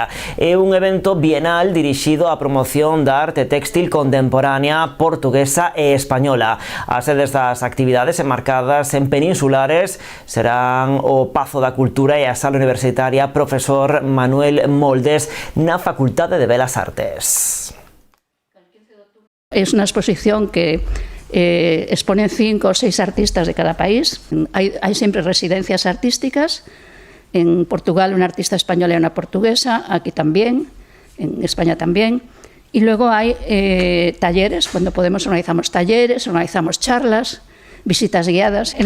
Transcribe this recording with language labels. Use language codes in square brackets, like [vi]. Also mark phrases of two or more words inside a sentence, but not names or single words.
[gl] É un evento bienal dirixido á promoción da arte téxtil contemporánea portuguesa e española. As sedes das actividades enmarcadas en Peninsulares serán o Pazo da Cultura e a Sala Universitaria Profesor Manuel Moldes na Facultade de Belas Artes. [es] Es una exposición que exponen 5 o 6 artistas de cada país. Hay siempre residencias artísticas. En Portugal una artista española y una portuguesa, aquí también. En España también, y luego hay talleres, cuando podemos organizamos talleres, organizamos charlas, visitas guiadas.